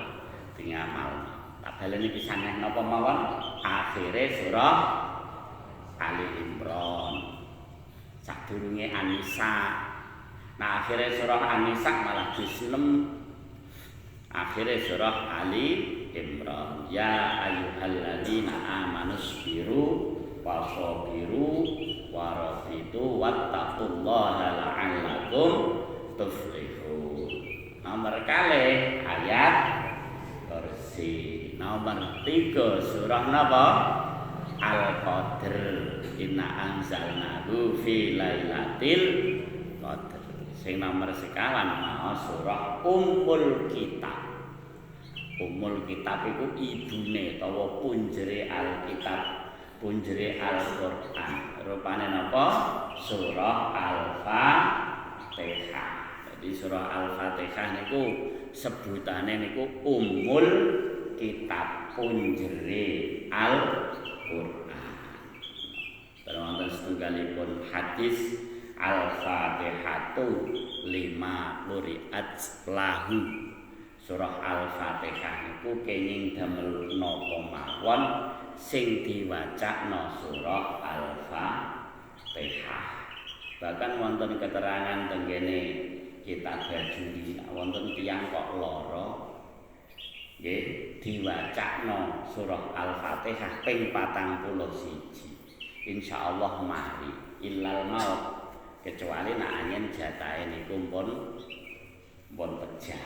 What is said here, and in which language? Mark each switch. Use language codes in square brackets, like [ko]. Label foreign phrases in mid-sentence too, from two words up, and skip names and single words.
[jv] Tak baleni pisan napa mawon akhire surah Ali Imran. Sadurunge An-Nisa. Nah akhire surah An-Nisa malah juz 6. Akhire surah Ali Imran. [ar] يا أيها الذين آمنوا اصبروا وصابروا ورابطوا واتقوا الله لعلكم تفلحون. [jv] Nomor kalih ayat Kursi. Nomor 3 surah napa? Al-Qadr. [ar] إنا أنزلناه في ليلة القدر. [jv] Sing nomor sekawan surah Ummul Kitab. Ummul Kitab iku ibune utawa punjere Alkitab, punjere Al-Qur'an. Rupane napa? Surah Al-Fatihah. Jadi surah Al-Fatihah niku sebutane niku Ummul Kitab, punjere Al-Qur'an. Wonten setunggalipun hadis [ar] الفاتحة لما قرئت له. [jv] Surah Al-Fatihah niku kenging damel napa mawon sing diwacana surah Al-Fatihah. Bahkan wonten keterangan tenggene kitab Bajuri wonten tiyang kok lara nggih diwacana surah Al-Fatihah ping 41. Insyaallah mari [ar] إلا الموت [jv] kecuali nek anyen jatahe niku pun pecah.